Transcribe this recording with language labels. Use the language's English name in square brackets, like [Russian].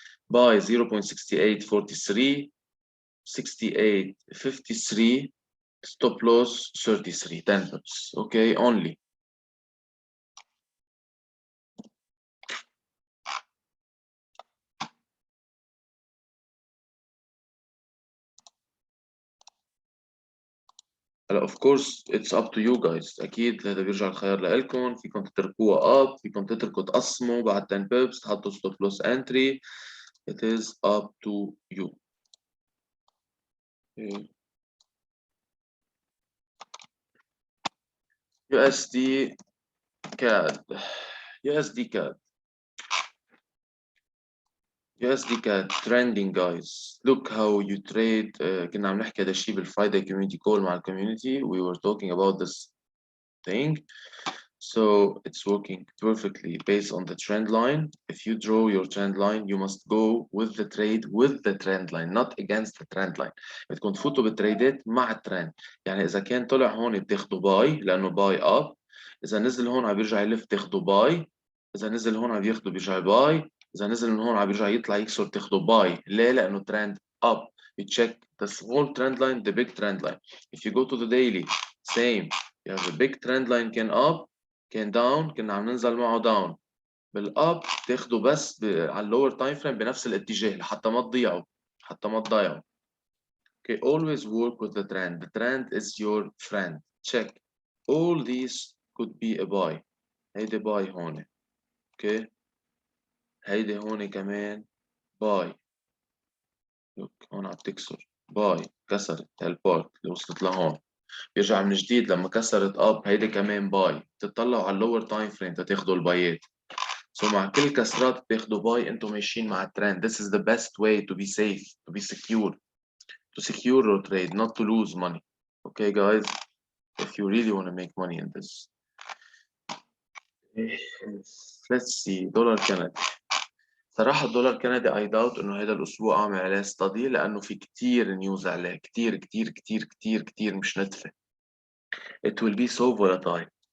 [English] Buy 0.6843, 68.53, stop loss 33, 10 pips. Okay, only. of course it's up to you guys. [Arabic] اكيد هذا بيرجع الخيار لكم. فيكم تتركوها up، فيكم تتركوا تقسموا بعد 10 pips تحطوا stop loss entry. [English] It is up to you. Okay. USD CAD. USD CAD. USD CAD trending guys. Look how you trade. [Arabic] كنا عم نحكي هذا الشيء بالفرايداي community call مع الكوميونتي. [English] We were talking about this thing. So it's working perfectly based on the trend line. If you draw your trend line, you must go with the trade with the trend line, not against the trend line. [Arabic] بدكم تفوتوا بالتريدات مع الترند. يعني إذا كان طلع هون بتاخدوا باي لأنه باي up. إذا نزل هون عم بيرجع يلف تاخدوا باي. إذا نزل هون عم بياخدوا بيرجع باي. إذا نزل من هون عم بيرجع يطلع يكسر تاخدوا باي. ليه؟ لأنه [English] trend up. You check the small trend line, the big trend line. If you go to the daily, same. You have a big trend line can up. [Arabic] كان داون كنا عم ننزل معه داون. بالاب تاخده بس على اللور تايم فريم بنفس الاتجاه لحتى ما تضيعوا، حتى ما تضيعوا. [English] Okay, always work with the trend. The trend is your friend. Check. All these could be a buy. [Arabic] هيدي باي هون. [English] Okay. [Arabic] هيدي هون كمان باي. Look هون عم تكسر. باي كسرت هالبارت اللي وصلت لهون. بيرجع من جديد لما كسرت اب هيدي كمان باي. تطلعوا على اللور تايم فريم تاخدوا البايات. So مع كل كسرات بتاخدوا باي انتم ماشيين مع الترند. [English] This is the best way to be safe, to be secure, to secure your trade, not to lose money. Okay guys, if you really want to make money in this. Let's see دولار كندي. [Arabic] صراحة الدولار كندي [English] I doubt [Arabic] انه هذا الاسبوع اعمل عليه study لانه في كتير نيوز عليه، كتير كتير كتير كتير كتير مش نتفة. [English] It will be so volatile.